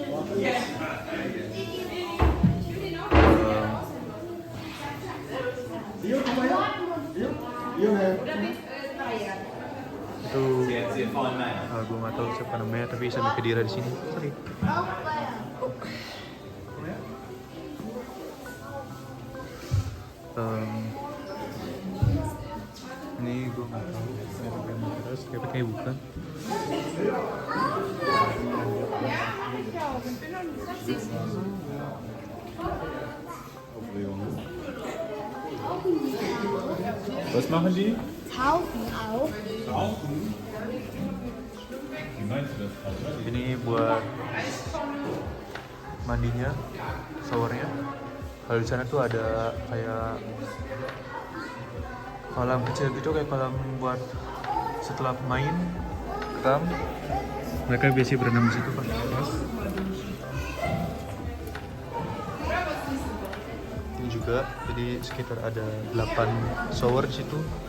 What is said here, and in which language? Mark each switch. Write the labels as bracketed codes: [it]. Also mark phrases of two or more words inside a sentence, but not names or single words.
[id] Itu gue nggak tahu siapa namanya, tapi Sami Khedira di sini. Sorry. Ini gue nggak tahu terus kayaknya bukan. [de] Was machen die? Tauchen auch. Wie meinst du das? [id] Ini buat mandinya, showernya. Kalau di sana tuh ada kayak kolam kecil gitu, kayak kolam buat setelah main kram. Mereka biasa berenang di situ pakai jas. Ini juga, jadi sekitar ada 8 shower di situ.